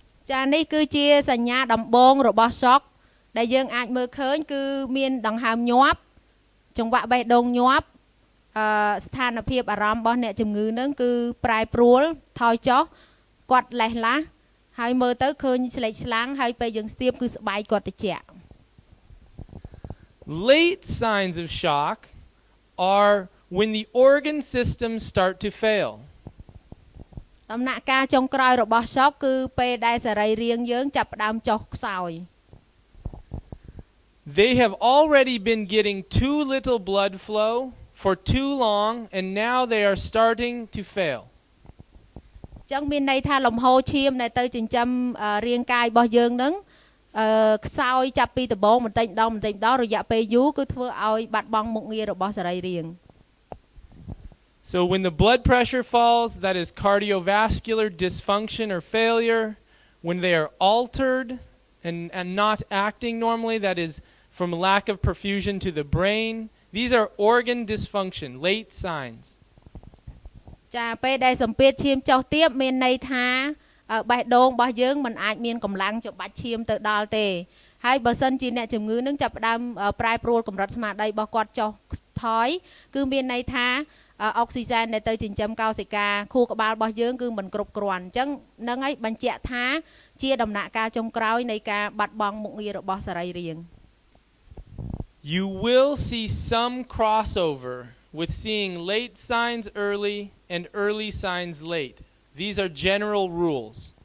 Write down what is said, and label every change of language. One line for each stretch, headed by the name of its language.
Khmer: ចានេះគឺជាសញ្ញាដំបូងរបស់ shock ដែលយើងអាចមើលឃើញគឺមានដង្ហើមញាប់ចង្វាក់បេះដូងញាប់ស្ថានភាពអារម្មណ៍របស់អ្នកជំងឺនឹងគឺប្រែប្រួលថយចុះគាត់លេះឡាស់ហើយមើលទៅឃើញស្លេកស្លាំងហើយពេលយើងស្ទាបគឺស្បែកគាត់ត្រជាក់
English: Late signs of shock are when the organ systems start to fail.
Khmer: ដំណាក់កាលចុងក្រោយរបស់ shock គឺពេលដែលសរីរាង្គយើងចាប់ផ្ដើមចុះខ្សោយ
English: They have already been getting too little blood flow for too long and now they are starting to fail.
Khmer: ចឹងមានន័យថាលំហូរឈាមដែលទៅចិញ្ចឹមរាងកាយរបស់យើងនឹងខ្សោយចាប់ពីដំបូងបន្តិចម្ដងរយៈពេលយូរគឺធ្វើឲ្យបាត់បង់មុខងាររបស់សរីរាង្គ
English: So when the blood pressure falls, that is cardiovascular dysfunction or failure. When they are altered and not acting normally, that is from lack of perfusion to the brain. These are organ dysfunction, late signs.
Khmer: ចាពេលដែលសម្ពាធឈាមចុះទាបមានន័យថាបេះដូងរបស់យើងមិនអាចមានកម្លាំងច្របាច់ឈាមទៅដល់ទេហើយបើសិនជាអ្នកជំងឺនឹងចាប់ផ្ដើមប្រែប្រួលកម្រិតស្មារតីរបស់គាត់ចុះថយគឺមានន័យថាអុកស៊ីហ្សែនដែលទៅចិញ្ចឹមកោសិកាខួរក្បាលរបស់យើងគឺមិនគ្រប់គ្រាន់អញ្ចឹងនឹងឲ្យបញ្ជាក់ថាជាដំណាក់កាលចុងក្រោយនៃការបាត់បង់មុខងាររបស់សរីរាង្គ
English: You will see some crossover with seeing late signs early and early signs late. These are general rules.